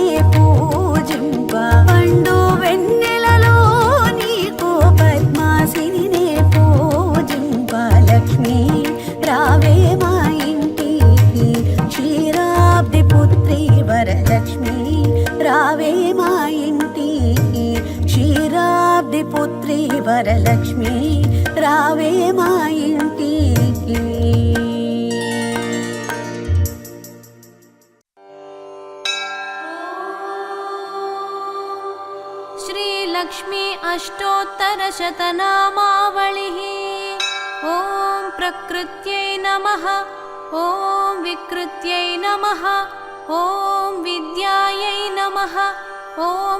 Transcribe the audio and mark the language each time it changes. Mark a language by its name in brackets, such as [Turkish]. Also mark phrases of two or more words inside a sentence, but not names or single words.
[Telugu] పూజింప పండు వెన్నెలలో నీకు పద్మాసినినే పూజింప లక్ష్మీ రావే మా ఇంటికి క్షీరాబ్ది పుత్రి వరలక్ష్మి రావే మా ఇంటికి క్షీరాబ్ది పుత్రి వరలక్ష్మి రావే మా ఇంటికి [Sanskrit] श्रीलक्ष्मी अष्टोत्तरशतनामावलिः ॐ प्रकृत्यै नमः ॐ विकृत्यै नमः ॐ विद्यायै नमः ॐ